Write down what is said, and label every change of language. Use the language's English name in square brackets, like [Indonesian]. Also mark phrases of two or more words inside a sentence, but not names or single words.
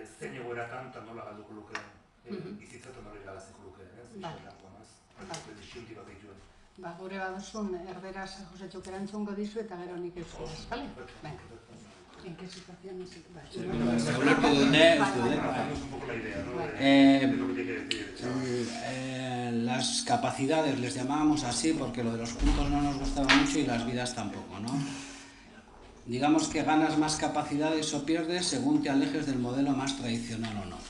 [Basque] Zein egoeratan eta nola galduko luke, bizitzatu nola irabaziko luke, ez? Disjuntiba dituen. Ba, gure baduzun erderaz Josetxuk erantzungo dizu eta gero nik euskaraz, bale? [Spanish] Venga. En qué situación es... [Basque] Ulertu dute, [Spanish] Un poco la idea, ¿no? De lo que tiene que decir. las capacidades les llamábamos así porque lo de los puntos no nos gustaba mucho y las vidas tampoco, ¿no? Digamos que ganas más capacidades o pierdes según te alejes del modelo más tradicional o no.